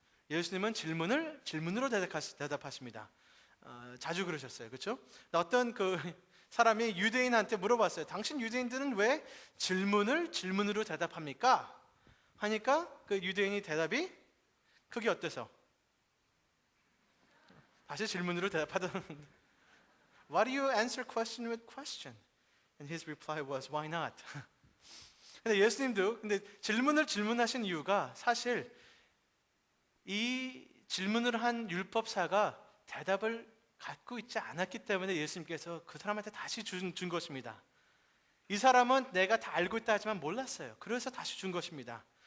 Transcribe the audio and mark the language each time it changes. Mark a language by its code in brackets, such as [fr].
[ko] 예수님은 질문으로 대답하십니다. 자주 그러셨어요. 그렇죠? 어떤 그 사람이 유대인한테 물어봤어요. 당신 유대인들은 왜 질문으로 대답합니까? 하니까 그 유대인이 대답이 그게 어때서? 다시 질문으로 대답하던 [en] Why do you answer question with question? And his reply was, Why not? [ko] 근데 예수님도 질문하신 이유가 사실 이 질문을 한 율법사가 대답을 갖고 있지 않았기 때문에 예수님께서 그 사람한테 다시 준 것입니다. 이 사람은 내가 다 알고 있다 하지만 몰랐어요. 그래서 다시 준 것입니다.